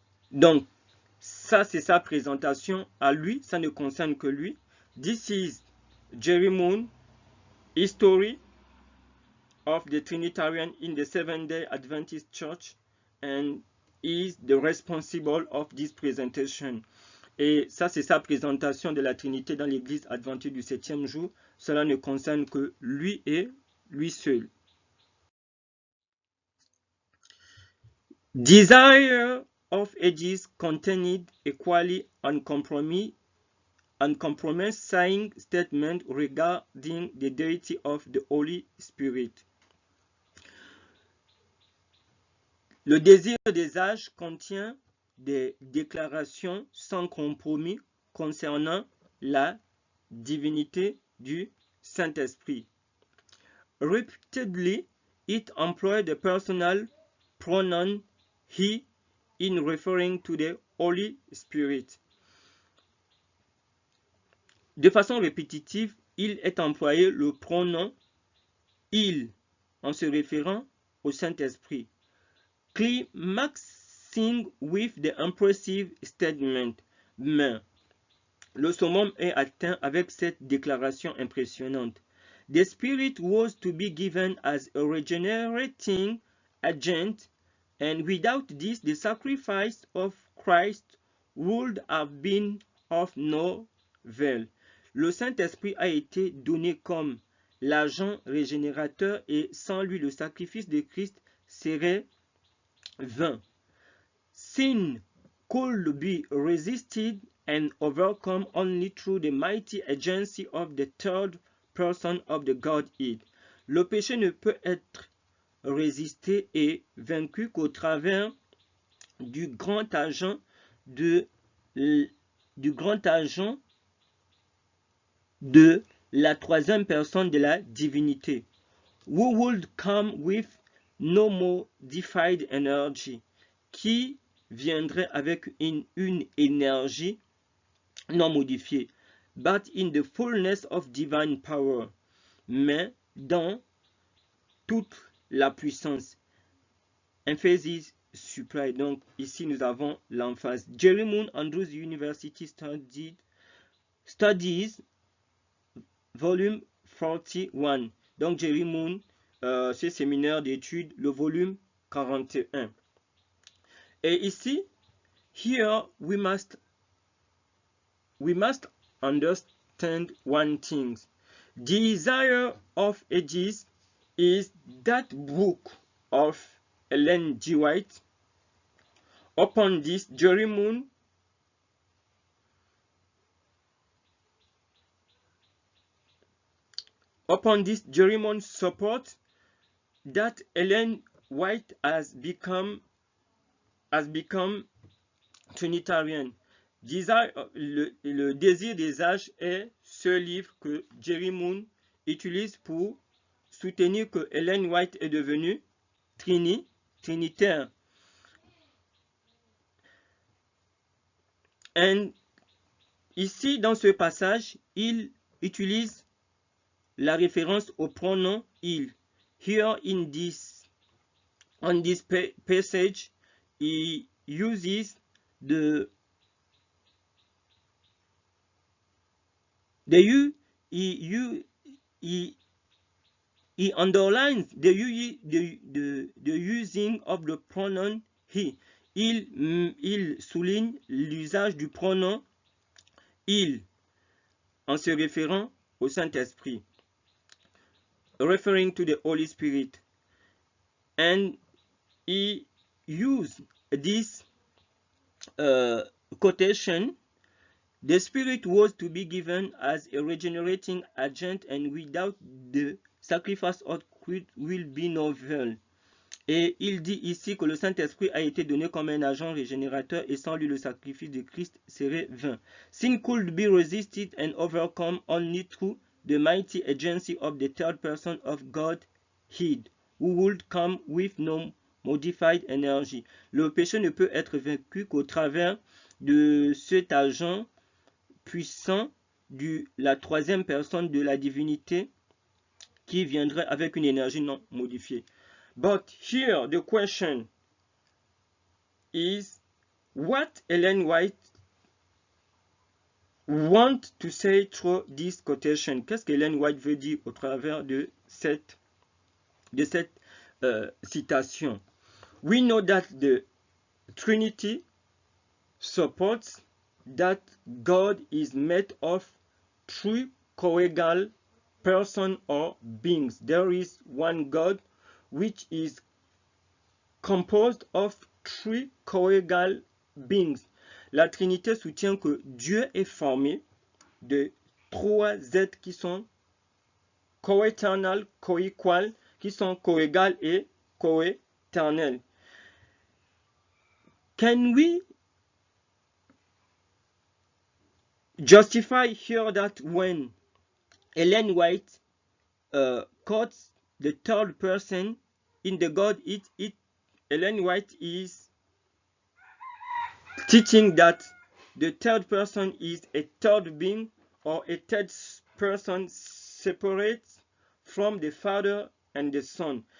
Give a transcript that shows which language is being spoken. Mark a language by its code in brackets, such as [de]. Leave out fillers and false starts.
[fr] Donc, ça c'est sa présentation à lui, ça ne concerne que lui. [en] This is Jerry Moon, History of the Trinitarian in the Seventh-day Adventist Church, and is the responsible of this presentation. [fr] Et ça, c'est sa présentation de la Trinité dans l'Église adventiste du 7e jour. Cela ne concerne que lui et lui seul. [en] Desire of Ages contained equally uncompromising statement regarding the deity of the Holy Spirit. [fr] Le désir des âges contient des déclarations sans compromis concernant la divinité du Saint-Esprit. [en] Repeatedly, it employed the personal pronoun he in referring to the Holy Spirit. [fr] De façon répétitive, il est employé le pronom il en se référant au Saint-Esprit. [en] Climaxing with the impressive statement, [fr] mais le summum est atteint avec cette déclaration impressionnante. [en] The Spirit was to be given as a regenerating agent, and without this, the sacrifice of Christ would have been of no avail. [fr] Le Saint-Esprit a été donné comme l'agent régénérateur, et sans lui, le sacrifice de Christ serait vain. [en] Sin could be resisted and overcome only through the mighty agency of the third person of the Godhead. [fr] Le péché ne peut être résisté et vaincu qu'au travers du grand agent de la troisième personne de la divinité, [en] who would come with no modified energy, [fr] qui viendrait avec une énergie non modifiée, [en] but in the fullness of divine power, [fr] mais dans toute la puissance. [en] Emphasis supply. [fr] Donc ici nous avons l'emphase. [en] Jerry Moon, Andrews University Studies, volume 41. [fr] Donc Jerry Moon, c'est séminaire d'études, le volume 41. Et ici, [en] here we must understand one thing. Desire of Ages is that book of Ellen G. White. Upon this, Jerry Moon supports that Ellen White has become Trinitarian. [fr] Le désir des âges est ce livre que Jerry Moon utilise pour soutenir que Ellen White est devenue trinitaire. And ici, dans ce passage, il utilise la référence au pronom il. [en] Here on this passage, he uses the he underlines the using of the pronoun he. [fr] Il souligne l'usage du pronom il en se référant au Saint-Esprit, [en] referring to the Holy Spirit. And he used this quotation. The Spirit was to be given as a regenerating agent, and without the sacrifice of Christ will be no veil. [fr] Et il dit ici que le Saint-Esprit a été donné comme un agent régénérateur, et sans lui le sacrifice de Christ serait vain. [en] Sin could be resisted and overcome only through the mighty agency of the third person of Godhead, who would come with no modified energy. [fr] Le péché ne peut être vaincu qu'au travers de cet agent puissant de la troisième personne de la divinité qui viendrait avec une énergie non modifiée. [en] But here the question is what Ellen White want to say through this quotation. [fr] Qu'est-ce qu'Ellen White veut dire au travers de cette citation? [en] We know that the Trinity supports that God is made of three co-equal persons or beings. There is one God which is composed of three co-equal beings. [fr] La Trinité soutient que Dieu est formé de trois êtres qui sont co-éternels, co-equal, qui sont co-égales et co-éternels. [en] Can we justify here that when Ellen White quotes the third person in the God, Ellen White is teaching that the third person is a third being or a third person separate from the Father and the Son.